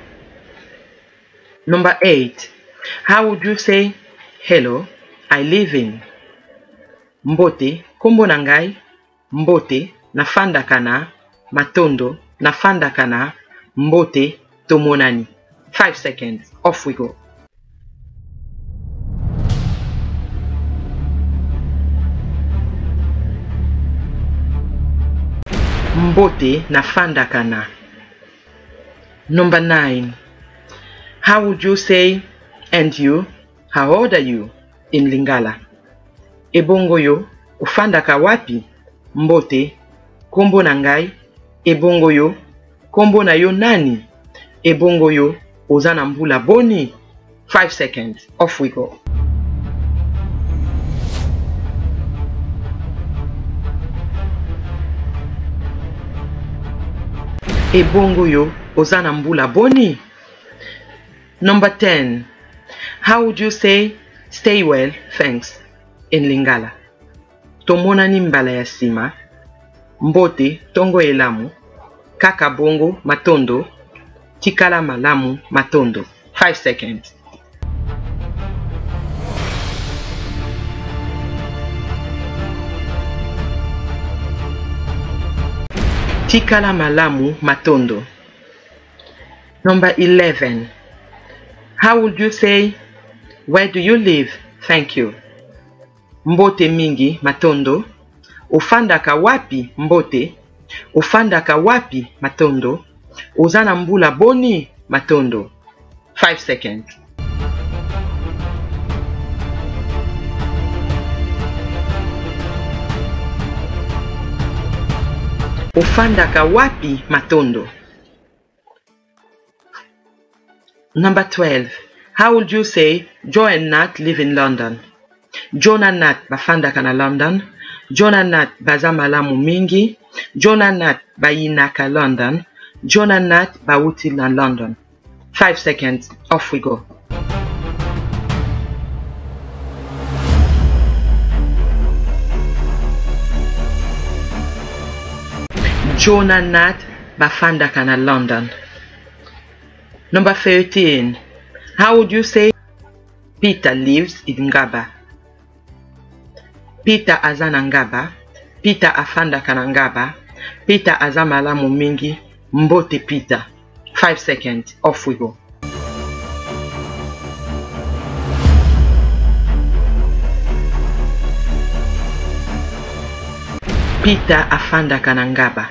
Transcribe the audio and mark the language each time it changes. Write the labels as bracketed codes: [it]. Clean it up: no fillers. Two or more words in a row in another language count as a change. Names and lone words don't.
[en] Number 8. How would you say hello, I live in? [ln] Mbote, kombo nangai, mbote, nafanda kana matondo nafanda kana mbote tomonani. [en] 5 seconds. Off we go. [ln] Mbote nafanda kana. [en] Number 9. How would you say and you? How old are you in Lingala? [ln] Ebongo yo ufanda ka wapi? Mbote kombo na ngai. Ebongo yo kombo na yo nani? Ebongo yo ozana mbula boni. [en] 5 seconds. Off we go. [ln] Ebongo yo ozana mbula boni. [en] Number 10. How would you say stay well, thanks in Lingala? [ln] Tomona ni mbala ya sima. Mbote tongo elamu. Kaka bongo matondo. Tikala malamu matondo. 5 seconds. Tikala malamu matondo. [en] Number 11. How would you say where do you live? Thank you. [ln] Mbote mingi matondo. Ufanda ka wapi mbote. Ufanda ka wapi matondo. Uzana mbula boni matondo. 5 seconds. Ufanda ka wapi matondo. [en] Number 12. How would you say Joe and Nat live in London? [ln] Joe na Nat bafanda kana London. Joe na Nat bazamalamu mingi. Joe na Nat bayinaka London. Joe na Nat bauti na London. [en] 5 seconds. Off we go. [ln] Joe na Nat bafanda kana London. [en] Number 13. How would you say Peter lives in Ngaba? [ln] Peter azana Ngaba. Peter afanda kana Ngaba. Peter azamalamu mingi. Mbote Peter. [en] 5 seconds. Off we go. [ln] Peter afanda kana Ngaba.